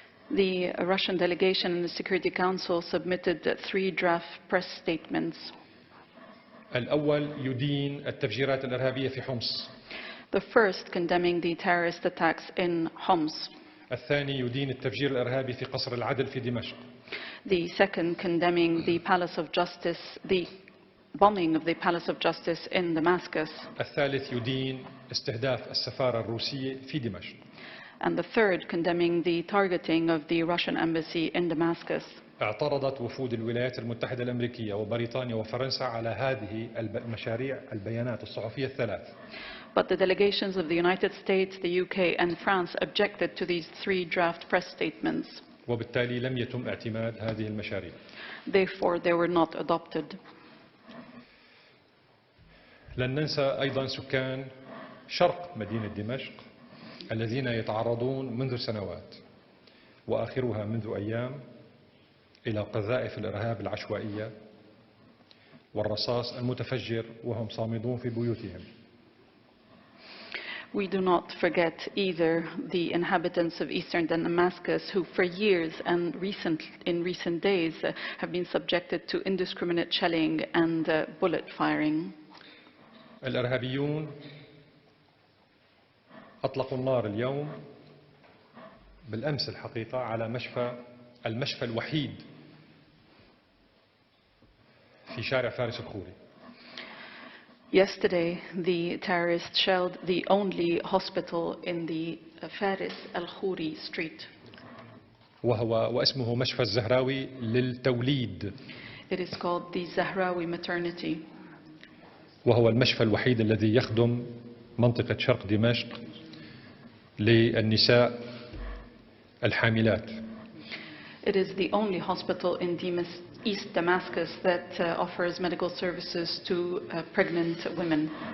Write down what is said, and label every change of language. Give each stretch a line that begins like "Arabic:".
English: The Russian delegation in the Security Council submitted 3 draft press statements.
Arabic: الأول يدين التفجيرات الإرهابية في حمص.
English: The first condemning the terrorist attacks in Homs.
Arabic: الثاني يدين التفجير الإرهابي في قصر العدل في دمشق.
English: The second condemning the Palace of Justice, the bombing of the Palace of Justice in Damascus.
Arabic: الثالث يدين استهداف السفارة الروسية في دمشق.
English: And the third condemning the targeting of the Russian embassy in Damascus.
Arabic: اعترضت وفود الولايات المتحدة الأمريكية وبريطانيا وفرنسا على هذه المشاريع البيانات الصحفية الثلاث.
English: But the delegations of the United States, the UK and France objected to these 3 draft press statements.
Arabic: وبالتالي لم يتم اعتماد هذه المشاريع.
English: Therefore, they were not adopted.
Arabic: لن ننسى أيضا سكان شرق مدينة دمشق الذين يتعرضون منذ سنوات وآخرها منذ أيام إلى قذائف الإرهاب العشوائية والرصاص المتفجر وهم صامدون في بيوتهم.
English: We do not forget either the inhabitants of eastern Damascus who for years and in recent days have been subjected to indiscriminate shelling and bullet firing.
Arabic: الإرهابيون أطلقوا النار اليوم بالأمس الحقيقة على المشفى الوحيد في شارع فارس الخوري.
English: Yesterday, the terrorists shelled the only hospital in the Faris al-Khouri street.
Arabic: واسمه مشفى الزهراوي للتوليد.
English: It is called the Zahrawi Maternity.
Arabic: وهو المشفى الوحيد الذي يخدم منطقة شرق دمشق للنساء الحاملات.
English: It is the only hospital in East Damascus that offers medical services to pregnant women.